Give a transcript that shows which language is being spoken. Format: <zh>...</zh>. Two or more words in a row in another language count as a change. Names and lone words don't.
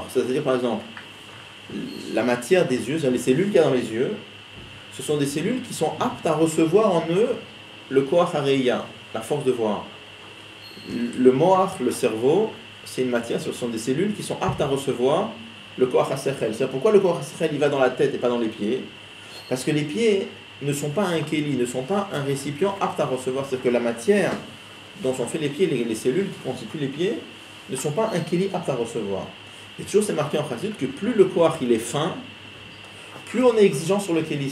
<fr>C'est-à-dire par exemple, la matière des yeux, les cellules qu'il y a dans les yeux, ce sont des cellules qui sont aptes à recevoir en eux le</fr> <he>כח הראייה,</he> <fr>la force de voir. Le moach, le cerveau, c'est une matière, ce sont des cellules qui sont aptes à recevoir le</fr> <he>כח השכל.</he> <fr>C'est pourquoi le</fr> <he>כח השכל</he> <fr>il va dans la tête et pas dans les pieds? Parce que les pieds ne sont pas un kéli, ne sont pas un récipient apte à recevoir. C'est que la matière dont sont faits les pieds, les cellules qui constituent les pieds, ne sont pas un kéli apte à recevoir. Et toujours c'est marqué en Chassidut que plus le koach il est fin, plus on est exigeant sur le kéli.</fr>